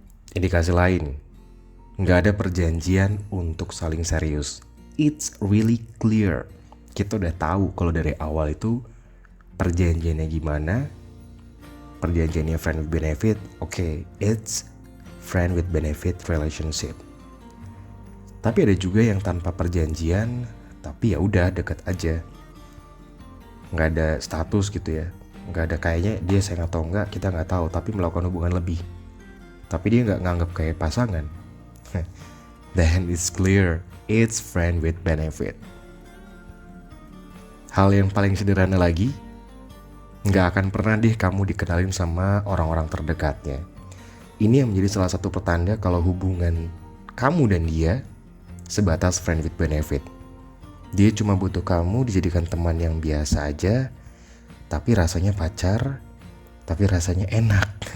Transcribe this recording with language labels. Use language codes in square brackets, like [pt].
[id] Indikasi lain, gak ada perjanjian untuk saling serius. [en] It's really clear. [id] Kita udah tahu kalau dari awal itu perjanjiannya gimana. Perjanjiannya friend with benefit. [en] Okay, it's friend with benefit relationship. [id] Tapi ada juga yang tanpa perjanjian, tapi ya udah deket aja. Nggak ada status gitu ya. Nggak ada kayaknya dia sayang atau enggak, kita nggak tahu, tapi melakukan hubungan lebih. Tapi dia nggak nganggap kayak pasangan. [en] Then it's clear, it's friend with benefit. [id] Hal yang paling sederhana lagi, nggak akan pernah deh kamu dikenalin sama orang-orang terdekatnya. Ini yang menjadi salah satu pertanda kalau hubungan kamu dan dia sebatas friend with benefit. Dia cuma butuh kamu dijadikan teman yang biasa aja, tapi rasanya pacar, tapi rasanya enak.